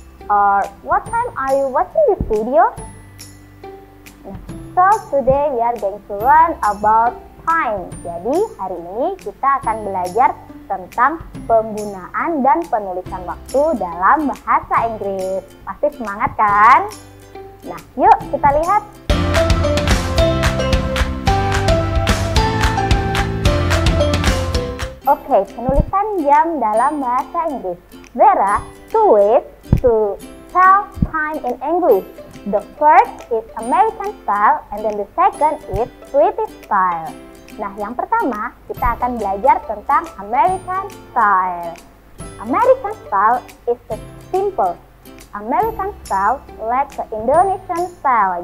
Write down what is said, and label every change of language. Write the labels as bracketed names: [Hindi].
[English] Or what time are you watching this video? So today we are going to learn about time. [Indonesian] Jadi hari ini kita akan belajar tentang penggunaan dan penulisan waktu dalam bahasa Inggris. Pasti semangat kan? Nah, yuk kita lihat. Oke, penulisan jam dalam bahasa Inggris. [English] There are two ways to tell time in English. The first is American style and then the second is British style. [Indonesian] Nah, yang pertama kita akan belajar tentang American style. [English] American style is simple. American style like the Indonesian style.